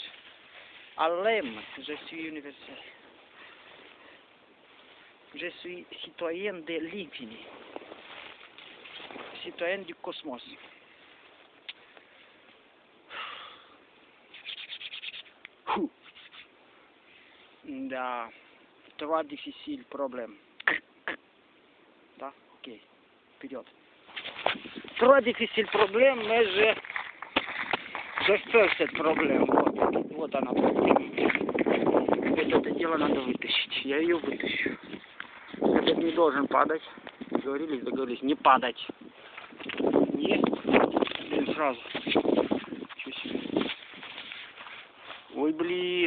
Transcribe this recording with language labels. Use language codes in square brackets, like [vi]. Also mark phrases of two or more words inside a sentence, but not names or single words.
[fr] À l'âme, je suis universel. Je suis citoyen de l'infini. Citoyen du cosmos. Да, trois difficile problème. [ru] Да, окей, вперед. [fr] Trois difficile problème, mais je fais cette проблème. [ru] Вот она проблема. Это дело надо вытащить. Я ее вытащу. Этот не должен падать. Договорились, не падать. Не, блин, сразу. Чё себе. Ой, блин.